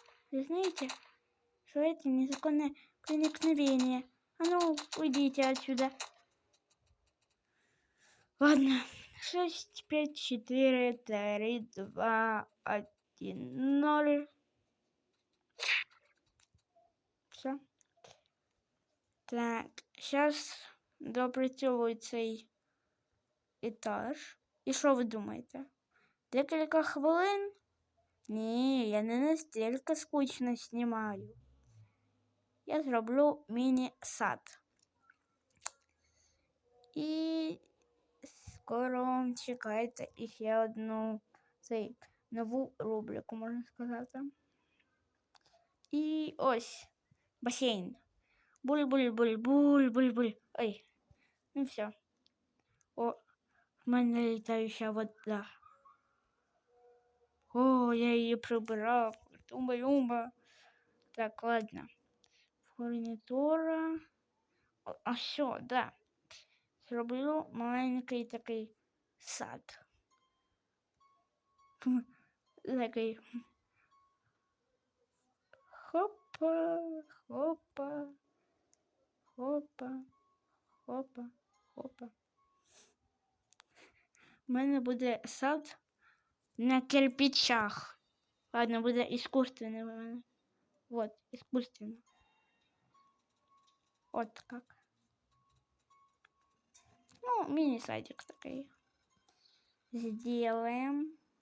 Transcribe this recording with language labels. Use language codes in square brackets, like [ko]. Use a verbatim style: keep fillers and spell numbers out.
[ru] Вы знаете, что это незаконное проникновение? А ну, уйдите отсюда. Ладно. Шесть, пять, четыре, три, два, один, ноль. Все. [uk] Так, сейчас допрацьовую цей етаж. І що ви думаєте? Декілька хвилин? Ні, я не настільки скучно знімаю. Я зроблю міні-сад. І скоро чекайте іще одну цей, нову рубрику, можна сказати. І ось басейн. Буль-буль-буль-буль-буль-буль. Ой, ну все. О, в мене літаюча вода. О, я її прибирав. Тумба-юмба. Так, ладно. Фурнітура. О, а все, да. Зроблю маленький такий сад. Такий. Хопа, хопа, хопа, хопа, хопа. У мене буде сад на кирпичах. Ладно, буде іскусственне в мене. Вот, іскусственне. От как. Ну, міні-садик такий. [ru] Сделаем.